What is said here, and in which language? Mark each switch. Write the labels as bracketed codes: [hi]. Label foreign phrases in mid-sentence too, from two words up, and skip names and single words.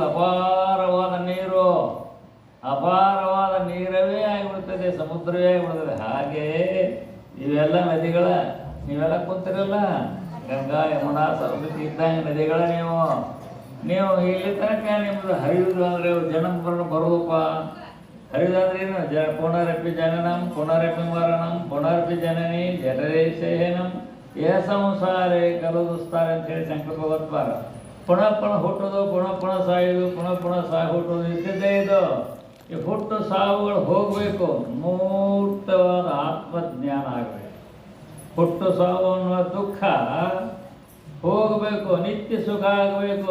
[kn] ಅಪಾರವಾದ ನೀರು, ಅಪಾರವಾದ ನೀರವೇ ಆಗಿಬಿಡ್ತದೆ, ಸಮುದ್ರವೇ ಆಗಿಬಿಡ್ತದೆ. ಹಾಗೆ ಇವೆಲ್ಲ ನದಿಗಳ ನೀವೆಲ್ಲ ಕೂತಿರಲ್ಲ, ಗಂಗಾ ಯಮುನಾ ಸರಸ್ವತಿ ಇದ್ದಂಗೆ ನದಿಗಳ ನೀವು ಇಲ್ಲಿ ತನಕ ನಿಮ್ಮದು ಹರಿಯುವುದು ಅಂದರೆ ಜನ್ಮ ಬರೋದಪ್ಪ. ಹರಿಯುವುದಂದ್ರೆ ಏನು? [sa] ಪುನರಪಿ ಜನನಂ ಪುನರಪಿ ಮರಣಂ ಪುನರಪಿ ಜನನಿ ಜಠರೇಶಯನಂ ಯಹ ಸಂಸಾರೇ ಕಲುದುಸ್ತಾರೆ ಅಂತೇಳಿ ಶಂಕರ ಭಗವತ್ಪಾದ. [kn] ಪುನಃ ಪುನಃ ಹುಟ್ಟೋದು, ಪುನಃ ಪುನಃ ಸಾಯೋದು, ಪುನಃ ಪುನಃ ಹುಟ್ಟೋದು ಇದ್ದಿದ್ದೇ ಇದು. ಈ ಹುಟ್ಟು ಸಾವುಗಳು ಹೋಗಬೇಕು, ಮೂರ್ತವಾದ ಆತ್ಮಜ್ಞಾನ ಆಗಬೇಕು. ಹುಟ್ಟು ಸಾವು ಅನ್ನುವ ದುಃಖ ಹೋಗಬೇಕು, ನಿತ್ಯ ಸುಖ ಆಗಬೇಕು.